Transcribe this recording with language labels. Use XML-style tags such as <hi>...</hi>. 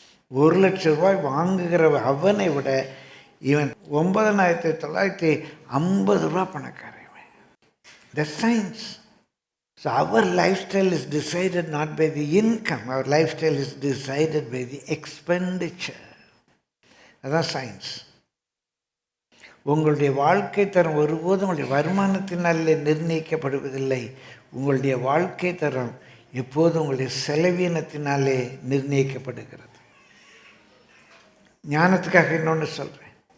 <ta>1,00,000 ரூபாய் வாங்குகிற அவனை விட இவன் 9,950 ரூபா பணக்காரன்.</ta> <en>The science. So our lifestyle is decided not by the income, our lifestyle is decided by the expenditure.</en> <ta>அதான் சயின்ஸ். உங்களுடைய வாழ்க்கை தரம் ஒருபோதும் உங்களுடைய வருமானத்தினாலே நிர்ணயிக்கப்படுவதில்லை. உங்களுடைய வாழ்க்கை தரம் எப்போதும் உங்களுடைய செலவீனத்தினாலே நிர்ணயிக்கப்படுகிறது. ஞானத்துக்காக இன்னொன்று சொல்கிறேன்.</ta>